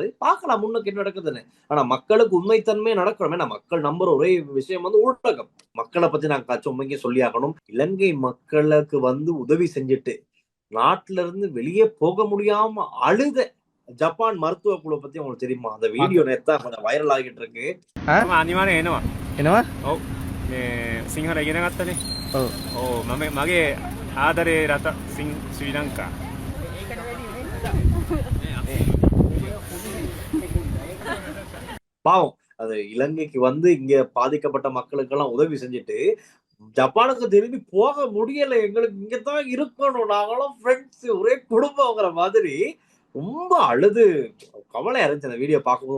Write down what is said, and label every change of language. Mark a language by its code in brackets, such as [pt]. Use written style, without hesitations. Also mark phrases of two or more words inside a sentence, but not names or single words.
[ta] பார்க்கலாம் முன்னுக்கு என்ன நடக்குதுன்னு. ஆனா மக்களுக்கு உண்மைத்தன்மை நடக்கணும். ஏன்னா மக்கள் நம்புற ஒரே விஷயம் ஊடகம். மக்களை பத்தி நாங்க உண்மைக்கு சொல்லி ஆகணும். இலங்கை மக்களுக்கு உதவி செஞ்சுட்டு நாட்டுல இருந்து வெளியே போக முடியாம அழுத ஜப்பான் மருத்துவ குழு பத்தி உங்களுக்கு தெரியுமா? அந்த வீடியோ நேத்தா கொஞ்சம் வைரல் ஆகிட்டு இருக்கு. [si] අනිවාර්යෙන් එනවා. එනවා? ඔව්. මේ සිංහල ඉගෙන ගත්තනේ. ඔව්. ඔව් මගේ ආදරේ රට ශ්‍රී ලංකා. [ta] பாவம் அது இலங்கைக்கு இங்க பாதிக்கப்பட்ட மக்களுக்கு எல்லாம் உதவி செஞ்சுட்டு ஜப்பானுக்கு திரும்பி போக முடியல. எங்களுக்கு இங்கதான் இருக்கணும், நாங்களும் ஃப்ரெண்ட்ஸ் ஒரே குடும்பங்கிற மாதிரி ரொம்ப அழுது கவலையா இருந்துச்சு அந்த வீடியோ பார்க்கும்போது.